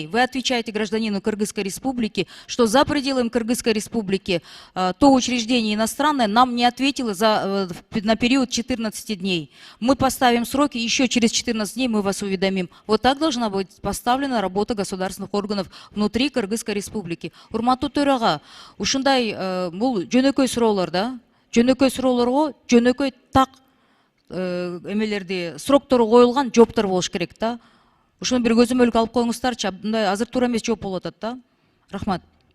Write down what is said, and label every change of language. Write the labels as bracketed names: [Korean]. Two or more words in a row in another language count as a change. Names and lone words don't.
[Russian] Вы отвечаете гражданину Кыргызской Республики, что за пределами Кыргызской Республики то учреждение иностранное нам не ответило на период 14 дней. Мы поставим сроки, еще через 14 дней мы вас уведомим. Вот так должна быть поставлена работа государственных органов внутри Кыргызской Республики. [Kyrgyz] Урматтуу төрага, ушундай бул жөнөкөй суроолор да? Жөнөкөй суроолорго жөнөкөй так эмелерди сроктору коюлган жооптор болуш керек да. Ушуну бир көзөмөлгө алып коюңуздарчы. Мындай азыр туура эмес жооп болуп атат да. Рахмат.